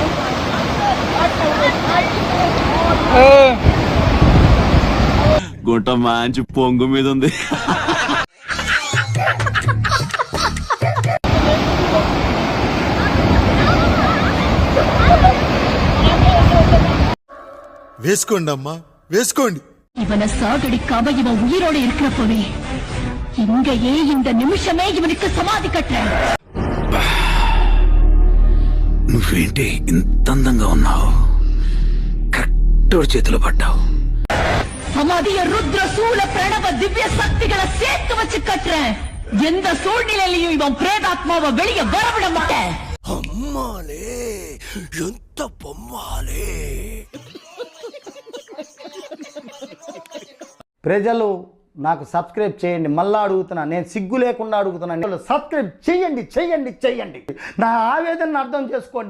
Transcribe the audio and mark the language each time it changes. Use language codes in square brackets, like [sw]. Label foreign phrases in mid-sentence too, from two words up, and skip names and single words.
[te] గుంట మంచి పొంగు మీద ఉంది. వేసుకోండి అమ్మా, వేసుకోండి. [ta] இவனை சாகடிக்காம இவன் உயிரோடு இருக்கிறப்பவே இங்கேயே இந்த நிமிஷமே இவனுக்கு சமாதி கட்டுறேன். [te] నువ్వేంటి ఇంత అందంగా ఉన్నావు? కరెక్ట్ చేతిలో పడ్డావు. [ta] சமாதிய ருத்ர சூல பிரணவ திவ்ய சக்திகளை சேர்த்து வச்சு கட்டுறேன். எந்த சூழ்நிலையிலையும் இவன் பிரேதாத்மாவை வெளியே வரவிட மாட்டேன். [te] అమ్మాలే ఎంత బొమ్మాలే. ప్రజలు నాకు సబ్స్క్రైబ్ చేయండి. మళ్ళా అడుగుతున్నా, నేను సిగ్గు లేకుండా అడుగుతున్నాను. సబ్స్క్రైబ్ చేయండి, చేయండి, చేయండి. నా ఆవేదనను అర్థం చేసుకోండి.